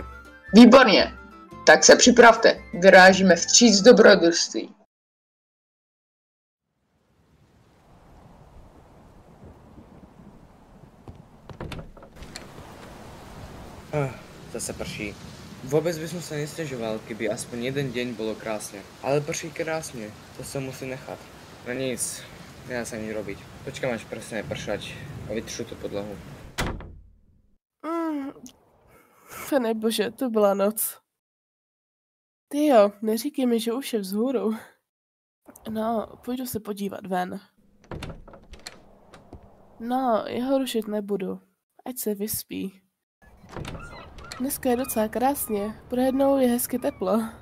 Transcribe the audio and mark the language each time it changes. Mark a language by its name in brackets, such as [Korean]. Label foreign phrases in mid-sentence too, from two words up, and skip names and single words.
[Czech] Výborně. Tak se připravte. Vyrážíme vstříc dobrodružství. Zase prší. [Slovak] Vôbec by som sa nesťažoval, keby aspoň jeden deň bolo krásne. Ale prší krásne, to sa musí nechať. No nic, nedá sa nič robiť. Počkám, až prestane pršať a vytržu tú podlahu. [Czech] Pane bože, to byla noc. Tyjo, neříkej mi, že už je vzhůru. No, půjdu se podívat ven. No, jeho rušit nebudu. Ať se vyspí. Dneska je docela krásně, pro jednou je hezky teplo.